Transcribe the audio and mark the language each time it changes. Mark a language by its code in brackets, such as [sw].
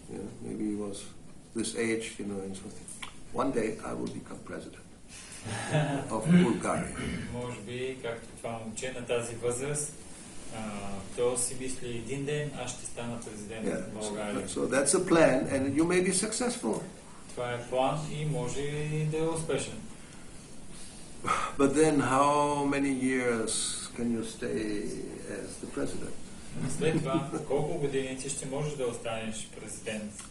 [en] Yeah, maybe he was this age, and something. One day I will become president of Bulgaria. [bg] Може би, както това момче на тази възраст, то си мисли, един ден аз ще стана президент на България. [en] So that's a plan, and you may be successful. [bg] Това е план и може и да е успешен. [en] But then how many years can you stay as the president? [bg] След това, колко години ти ще можеш да останеш президент?